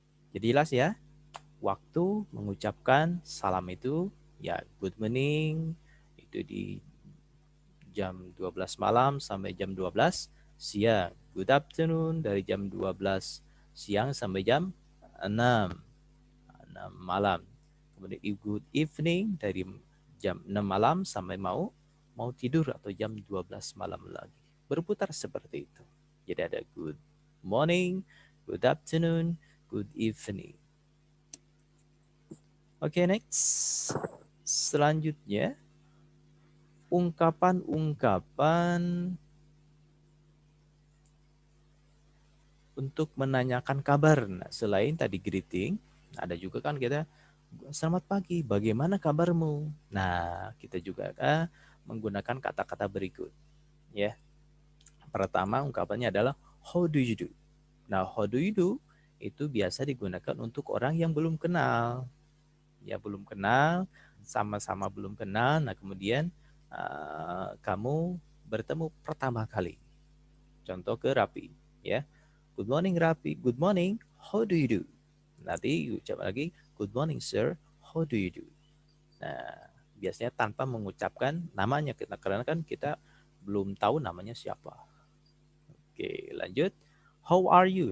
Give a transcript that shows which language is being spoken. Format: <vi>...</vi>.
<id>Jadi jelas ya, waktu mengucapkan salam itu ya good morning itu di jam 12 malam sampai jam 12 siang. Good afternoon dari jam 12 siang sampai jam 6 malam. Kemudian good evening dari jam 6 malam sampai mau tidur atau jam 12 malam lagi. Berputar seperti itu.</id> <en>Jadi ada good morning, good afternoon, good evening. Oke, next.</en> <id>Selanjutnya ungkapan-ungkapan untuk menanyakan kabar. Nah, selain tadi greeting, ada juga kan kita selamat pagi, bagaimana kabarmu? Nah, kita juga menggunakan kata-kata berikut. Ya. Pertama ungkapannya adalah how do you do? Nah, how do you do itu biasa digunakan untuk orang yang belum kenal. Ya, belum kenal, sama-sama belum kenal. Nah, kemudian kamu bertemu pertama kali. Contoh ke Rapi, ya.</id> <en>Good morning Rapi, good morning, how do you do? Nanti ucap lagi, good morning sir, how do you do?</en> <id>Nah, biasanya tanpa mengucapkan namanya kita, karena kan kita belum tahu namanya siapa. Oke, lanjut. How are you?</id>